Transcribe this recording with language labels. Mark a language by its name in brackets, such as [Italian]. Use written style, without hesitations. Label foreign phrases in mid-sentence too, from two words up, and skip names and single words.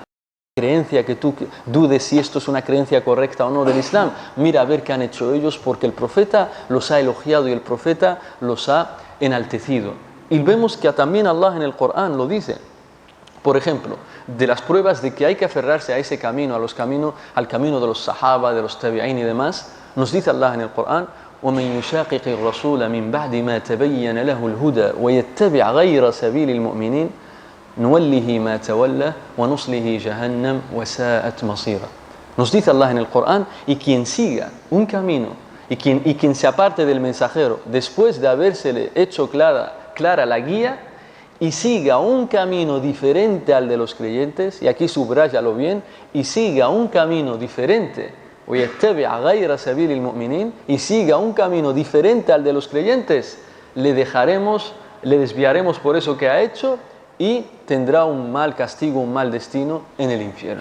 [Spanish] Creencia que tú dudes si esto es una creencia correcta o no del Islam, mira a ver qué han hecho ellos, porque el profeta los ha elogiado y el profeta los ha enaltecido. Y vemos que también Allah en el Corán lo dice. Por ejemplo, de las pruebas de que hay que aferrarse a ese camino, al camino de los sahaba, de los tabi'in y demás, nos dice Allah en el Corán: [Arabic] وَمَنْ يُشَاقِقِ الرَّسُولَ مِنْ بَعْدِ مَا تَبَيَّنَ لَهُ الْهُدَى وَيَتَّبِعْ غَيْرَ سَبِيلِ الْمُؤْمِنِينَ نُوَلِّهِ مَا تَوَلَّى وَنُصْلِهِ جَهَنَّمَ وَسَاءَتْ مَصِيرًا. [Spanish] Nos dice Allah en el Corán, y quien siga un camino, y quien se aparte del mensajero, después de habérsele hecho clara la guía, y siga un camino diferente al de los creyentes, y aquí subráyalo bien, y siga un camino diferente, y siga un camino diferente al de los creyentes, le desviaremos por eso que ha hecho, y tendrá un mal castigo, un mal destino en el infierno.